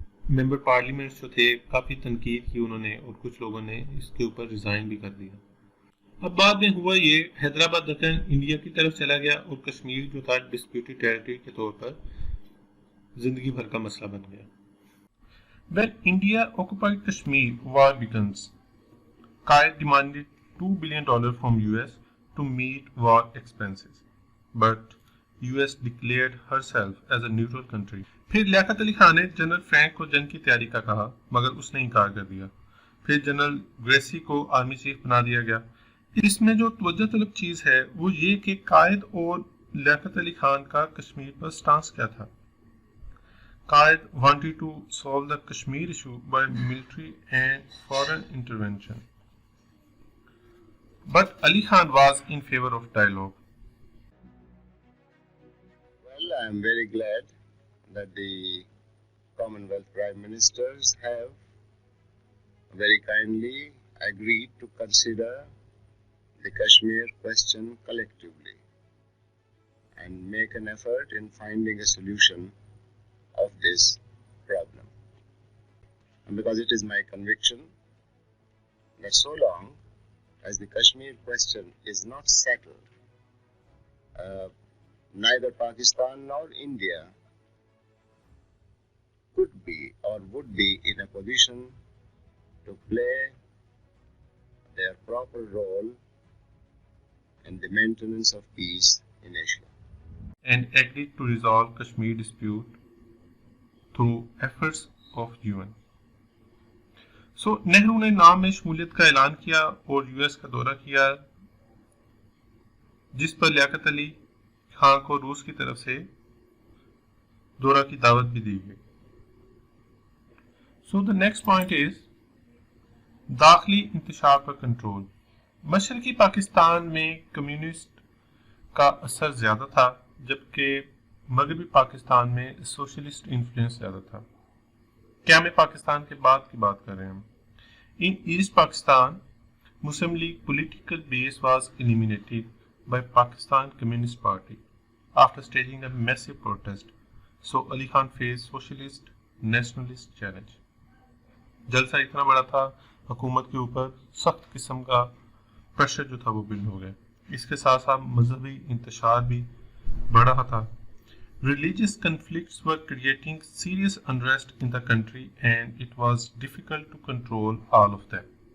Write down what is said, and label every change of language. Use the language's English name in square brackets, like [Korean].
[Urdu] Member parliament جو تھے کافی تنقید کی انہوں نے، اور کچھ لوگوں نے اس کے اوپر ریزائن بھی کر دیا۔ اب بعد میں ہوا یہ، حیدرآباد دکن انڈیا کی طرف چلا گیا اور کشمیر جو تھا ڈسپیوٹڈ ٹیریٹری کے طور پر زندگی بھر کا مسئلہ بن گیا۔ [English] When India occupied Kashmir, war begins. Qaid demanded $2 billion from US to meet war expenses, but US declared herself as a neutral country. [Urdu] پھر لیاقت علی خان نے جنرل فرینک کو جنگ کی تیاری کا کہا مگر اس نے انکار کر دیا۔ پھر جنرل گریسی کو آرمی چیف بنا دیا گیا۔ اس میں جو توجہ طلب چیز ہے وہ یہ کہ قائد اور لیاقت علی خان کا کشمیر پر سٹانس کیا تھا۔ قائد [English] wanted to solve the Kashmir issue by military and foreign intervention, but Ali Khan was in favor of dialogue. Well, I am very glad that the Commonwealth Prime Ministers have very kindly agreed to consider the Kashmir question collectively and make an effort in finding a solution of this problem. And because it is my conviction that so long as the Kashmir question is not settled, neither Pakistan nor India could be or would be in a position to play their proper role in the maintenance of peace in Asia. And agreed to resolve Kashmir dispute through efforts of UN. [Urdu] So Nehru نے نام میں شمولیت کا اعلان کیا اور U S کا دورہ کیا، جس پر لیاقت علی خان کو روس کی طرف سے دورہ کی دعوت بھی دی گئی۔ [English] So the next point is [Urdu] داخلی انتشار پر کنٹرول۔ مشرقی پاکستان میں کمیونسٹ کا اثر زیادہ تھا، جبکہ مغربی پاکستان میں سوشلسٹ انفلوئنس زیادہ تھا۔ قیام پاکستان کے بعد کی بات کر رہے ہیں ہم. [English] In East Pakistan, Muslim League political base was eliminated by Pakistan Communist Party after staging a massive protest. So Ali Khan faced socialist nationalist challenge. [Urdu] جلسہ اتنا بڑا تھا حکومت کے اوپر سخت قسم کا پریشر جو تھا وہ بلڈ ہو گیا. اس کے ساتھ ساتھ مذہبی انتشار بھی بڑھ رہا تھا. [English] Religious conflicts were creating serious unrest in the country and it was difficult to control all of them.